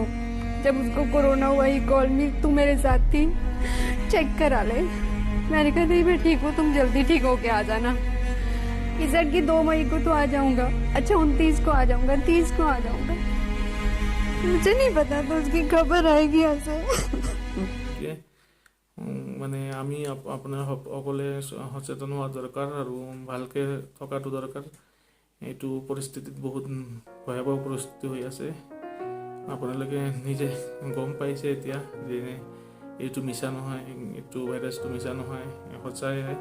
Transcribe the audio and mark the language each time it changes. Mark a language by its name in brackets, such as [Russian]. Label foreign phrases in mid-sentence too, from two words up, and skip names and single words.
[Hindi] जब उसको कोरोना हुआ ही [English] call me, [Hindi] तू मेरे साथ थी, चेक करा ले। मैंने कहा नहीं, मैं ठीक हूँ, तुम जल्दी ठीक होके आ जाना। इजट की 2 मई को तो आ जाऊंगा, अच्छा 29 को आ जाऊंगा, 30 को आ जाऊंगा, मुझे नहीं पता तो उसकी खबर आएगी ऐसे। [Assamese] মানে আমি আপোনাৰ সকলে সচেতন হোৱা দৰকাৰ আৰু ভালকৈ থকাটো দৰকাৰ। এইটো পৰিস্থিতিত বহুত ভয়াৱহ পৰিস্থিতি হৈ আছে। আপোনালোকে নিজে গম পাইছে এতিয়া যে এইটো মিছা নহয়, এইটো ভাইৰাছটো মিছা নহয়, সঁচাই হয়।